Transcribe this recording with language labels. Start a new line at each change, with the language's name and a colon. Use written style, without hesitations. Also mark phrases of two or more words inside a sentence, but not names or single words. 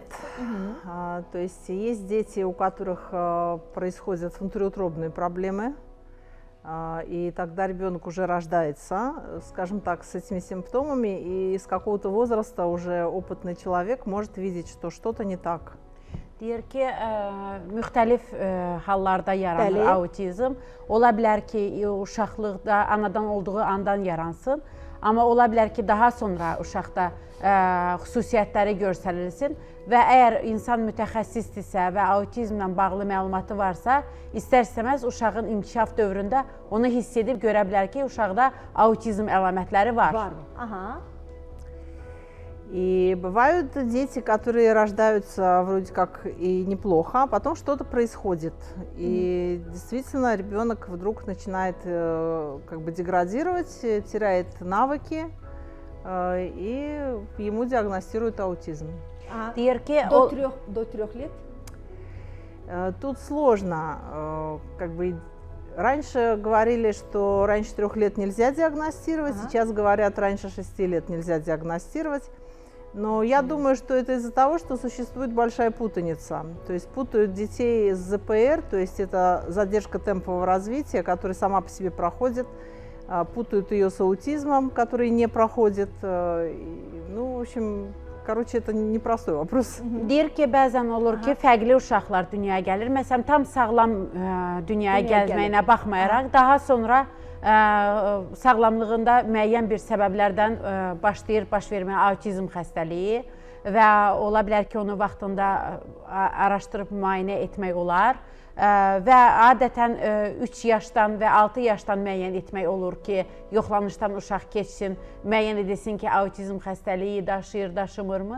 Russian: То есть есть дети, у которых происходят внутриутробные проблемы, и тогда ребенок уже рождается, скажем так, с этими симптомами, и с какого-то возраста уже опытный человек может видеть, что что-то не так.
Azerbaijani: Deyir ki, müxtəlif hallarda yaranır autizm. Ola bilər ki, uşaqlıqda anadan olduğu andan yaransın. Amma ola bilər ki, daha sonra uşaqda xüsusiyyətləri göstərilsin və əgər insan mütəxəssisdirsə və autizmlə bağlı məlumatı varsa, istər-istəməz uşağın inkişaf dövründə onu hiss edib görə bilər ki, uşaqda autizm əlamətləri var.
Russian: Ага. И бывают дети, которые рождаются вроде как и неплохо, а потом что-то происходит. И действительно ребенок вдруг начинает как бы деградировать, теряет навыки, и ему диагностируют аутизм.
Azerbaijani: Deyir ki,
Russian: до 3 лет? Тут сложно. Как бы раньше говорили, что раньше 3 лет нельзя диагностировать, сейчас говорят, раньше 6 лет нельзя диагностировать. Но я думаю, что это из-за того, что существует большая путаница. То есть путают детей с ЗПР, то есть это задержка темпового развития, которая сама по себе проходит. Путают ее с аутизмом, который не проходит. Ну, в общем, короче, это непростой вопрос.
Azerbaijani: Deyir ki, bəzən olur ki, fərqli uşaqlar dünyaya gəlir. Məsələn, tam sağlam dünyaya gəlməyinə baxmayaraq, daha sonra sağlamlığında müəyyən bir səbəblərdən başlayır baş verməyə autizm xəstəliyi və ola bilər ki, onu vaxtında araşdırıb müayinə etmək olar və adətən 3 yaşdan və 6 yaşdan müəyyən etmək olur ki, yoxlanışdan uşaq keçsin, müəyyən edilsin ki, autizm xəstəliyi daşıyır, daşımırmı?